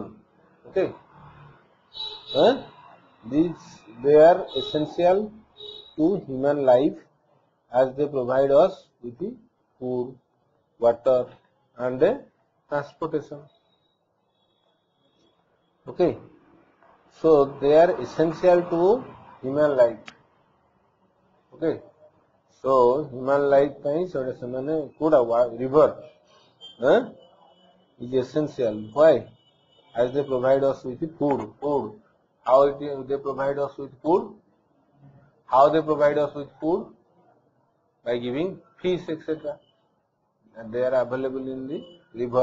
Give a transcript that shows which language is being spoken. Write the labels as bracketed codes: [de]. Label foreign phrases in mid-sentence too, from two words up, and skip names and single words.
[en] Okay, they are essential to human life as they provide us with the food, water, and transportation. Okay, so they are essential to human life. Okay, so human life [or] ପାଇଁ ସେଟା ସେମାନେ କୋଉଟା [en] river is essential. Why? As they provide us with food. How they provide us with food? How they provide us with food? By giving fish, etc. And they are available in the river.